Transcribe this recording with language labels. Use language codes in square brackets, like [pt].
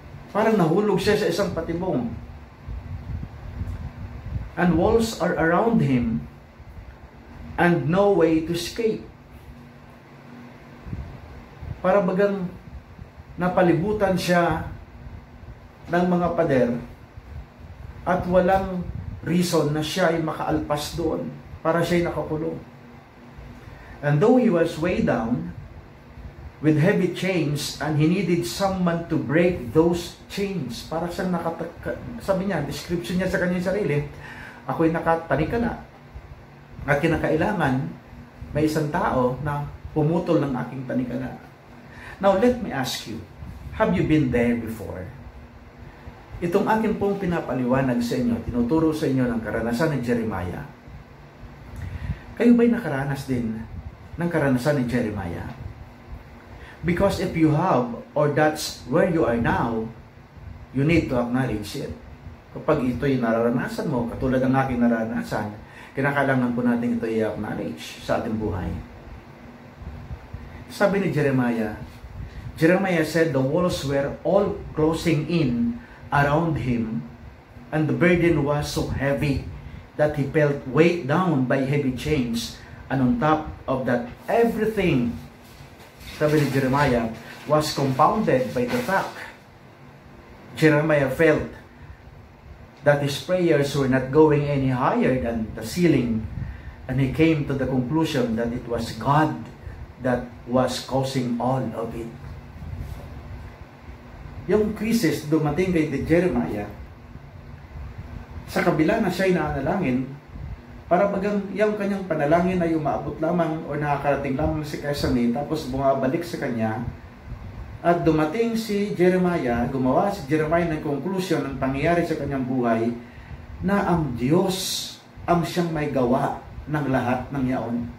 [tl] Parang nahulog siya sa isang patibong. [en] And walls are around him and no way to escape. [tl] Para bagang napalibutan siya ng mga pader at walang reason na siya ay makaalpas doon para siya ay nakakulong. [en] And though he was way down with heavy chains and he needed someone to break those chains, [tl] para siyang sabi niya, description niya sa kanyang sarili, ako'y nakatanikala at kinakailangan may isang tao na pumutol ng aking tanikala. [en] Now, let me ask you, have you been there before? [tl] Itong akin pong pinapaliwanag sa inyo, tinuturo sa inyo ng karanasan ni Jeremiah. Kayo ba'y nakaranas din ng karanasan ni Jeremiah? [en] Because if you have, or that's where you are now, you need to acknowledge it. [tl] Kapag ito'y nararanasan mo, katulad ng aking naranasan, kinakailangan po natin ito'y acknowledge sa ating buhay. Sabi ni Jeremiah [en] said the walls were all closing in around him, and the burden was so heavy that he felt weighed down by heavy chains, and on top of that, everything, [tl] sabi ni Jeremiah, [en] was compounded by the fact Jeremiah felt that his prayers were not going any higher than the ceiling, and he came to the conclusion that it was God that was causing all of it. [tl] Yung crisis dumating kay Jeremiah, sa kabila na siya'y naanalangin, para bagang yung kanyang panalangin ay umaabot lamang o nakakarating lamang si Kesanin, tapos bumabalik sa kanya, at dumating si Jeremiah, gumawa si Jeremiah ng conclusion ng pangyayari sa kanyang buhay, na ang Diyos ang siyang may gawa ng lahat ng yaon.